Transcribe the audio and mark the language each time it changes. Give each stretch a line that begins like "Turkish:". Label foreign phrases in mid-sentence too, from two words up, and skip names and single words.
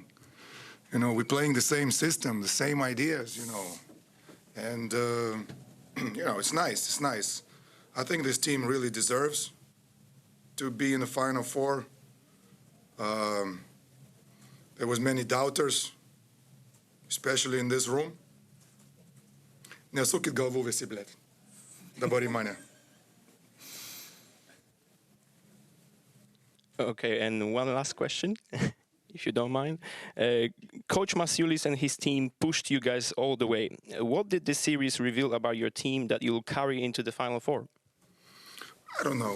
English: We're playing the same system, the same ideas, And, it's nice, it's nice. I think this team really deserves to be in the Final Four. There was many doubters, especially in this room.
Lithuanian: Nesukit galvų visi, blėt. Dabar į mane.
English: Okay, and one last question, if you don't mind. Coach Masiulis and his team pushed you guys all the way. What did this series reveal about your team that you'll carry into the Final Four? I don't know.